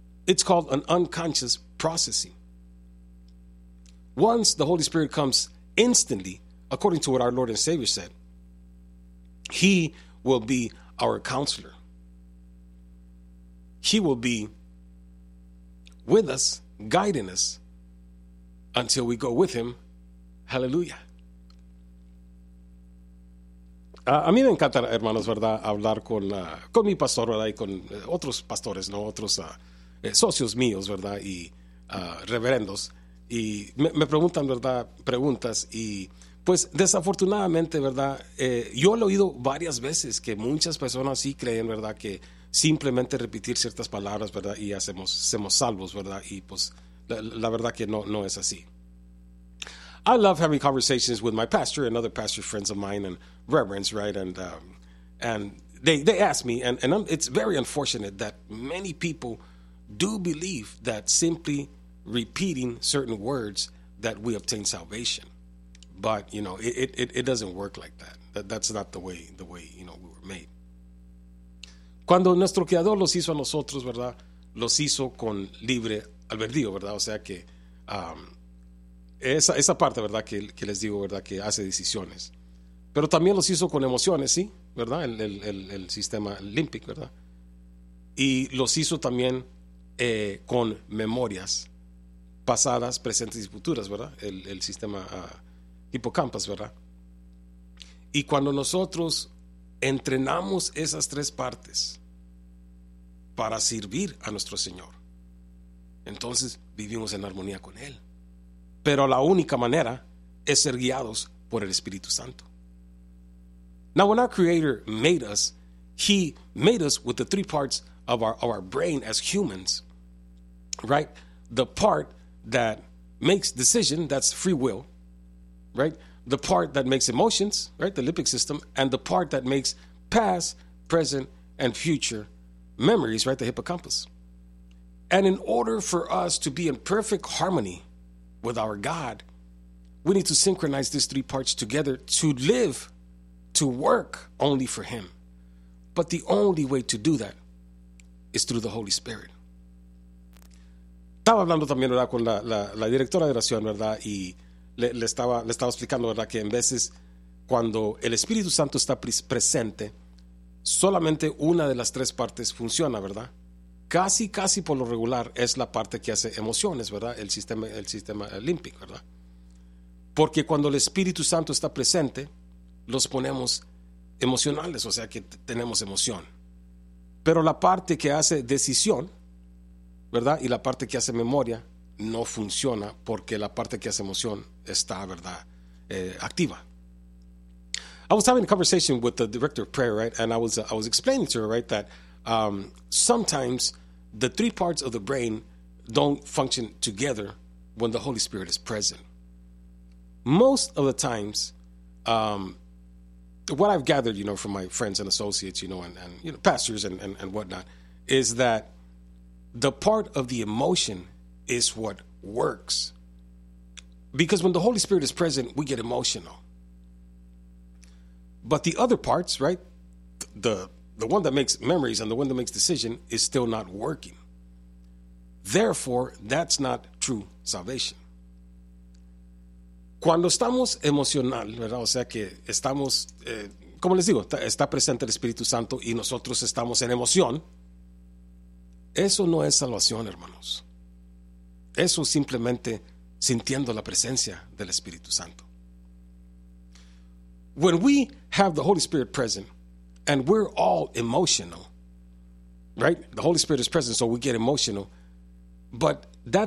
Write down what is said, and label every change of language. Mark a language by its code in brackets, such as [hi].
[en] It's called an unconscious processing. Once the Holy Spirit comes instantly, according to what our Lord and Savior said, He will be our counselor. He will be with us, guiding us until we go with Him. Hallelujah. [es] A mí me encanta, hermanos, ¿verdad?, hablar con mi pastor, ¿verdad?, y con otros pastores, ¿no?, otros socios míos, ¿verdad?, y reverendos. Y me preguntan, ¿verdad?, preguntas. Y pues desafortunadamente, ¿verdad?, yo lo he oído varias veces que muchas personas sí creen, ¿verdad?, que simplemente repetir ciertas palabras, ¿verdad?, y hacemos salvos, ¿verdad? Y pues la verdad que no es así. [en] I love having conversations with my pastor and other pastor friends of mine and reverends, right? And they ask me, and it's very unfortunate that many people do believe that simply repeating certain words that we obtain salvation. But, you know, it doesn't work like that. That's not the way, you know, we were made. [es] Cuando nuestro Creador los hizo a nosotros, ¿verdad? Los hizo con libre albedrío, ¿verdad? O sea que esa parte, ¿verdad? Que les digo, ¿verdad? Que hace decisiones. Pero también los hizo con emociones, ¿sí? ¿Verdad? El sistema límbico, ¿verdad? Y los hizo también con memorias pasadas, presentes y futuras, ¿verdad? El sistema hipocampus, ¿verdad? Y cuando nosotros entrenamos esas tres partes para servir a nuestro Señor, entonces vivimos en armonía con Él. Pero la única manera es ser guiados por el Espíritu Santo. [en] Now, when our Creator made us, He made us with the three parts of our brain as humans, right? The part that makes decision, that's free will, right? The part that makes emotions, right? The limbic system, and the part that makes past, present, and future memories, right? The hippocampus. And in order for us to be in perfect harmony with our God, we need to synchronize these three parts together to live, to work only for Him. But the only way to do that is through the Holy Spirit. [es] Estaba hablando también, ¿verdad?, con la directora de oración, ¿verdad?, y le estaba explicando, ¿verdad?, que en veces cuando el Espíritu Santo está presente, solamente una de las tres partes funciona, ¿verdad? Casi por lo regular es la parte que hace emociones, ¿verdad? El sistema límbico, ¿verdad? Porque cuando el Espíritu Santo está presente, los ponemos emocionales, o sea que tenemos emoción. Pero la parte que hace decisión, ¿verdad?, y la parte que hace memoria no funciona porque la parte que hace emoción está, ¿verdad?, activa. [en] I was having a conversation with the director of prayer, right? And I was explaining to her, right, that sometimes the three parts of the brain don't function together when the Holy Spirit is present. Most of the times, what I've gathered, you know, from my friends and associates, you know, and you know, pastors and whatnot, is that the part of the emotion is what works. Because when the Holy Spirit is present, we get emotional. But the other parts, right, the one that makes memories and the one that makes decision is still not working. Therefore, that's not true salvation. [es] Cuando estamos emocional, ¿verdad? O sea que estamos, como les digo, está presente el Espíritu Santo y nosotros estamos en emoción. Eso no es salvación, hermanos. Eso simplemente sintiendo la presencia del Espíritu Santo. [en] When we have the Holy Spirit present, and we're all emotional, right? The Holy Spirit is present, so we get emotional. But that's